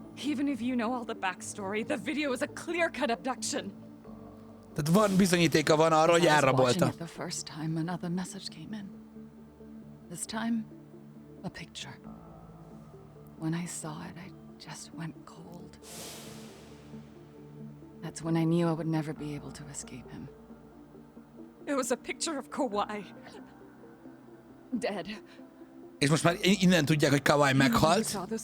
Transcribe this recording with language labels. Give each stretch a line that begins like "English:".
English: Even if you know all the backstory, the video is a clear-cut abduction.
Hungarian: Tehát van bizonyítéka van arra, hogy elrabolta.
English: The first time another message came in. This time, a picture. When I saw it, I just went cold. That's when I knew I would never be able to escape him. It was a picture of Kawhi. Dead.
Hungarian: És most már innen tudják, hogy Kawhi meghalt.